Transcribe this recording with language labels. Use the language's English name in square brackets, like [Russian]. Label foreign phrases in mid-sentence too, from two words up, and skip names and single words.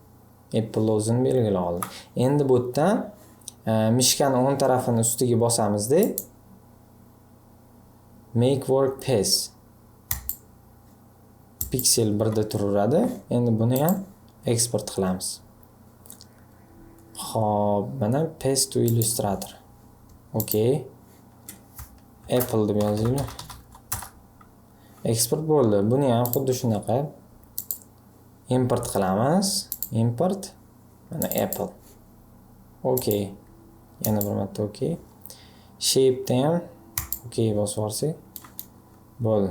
[Uzbek] Endi bu yerdan mishkani o'ng tarafini ustiga bosamizda [English] Make Workspace [Uzbek] piksel 1 da turadi. Endi buni ham eksport qilamiz. Xo'p, mana [English] Paste to Illustrator. [Uzbek] Okay. Apple deb yozaylik. Eksport bo'ldi. Buni ham xuddi shunaqa import qilamiz. Import mana Apple. Okay. Yana bir marta okay. Shape'da ham okay bosib yuborsak bo'ldi.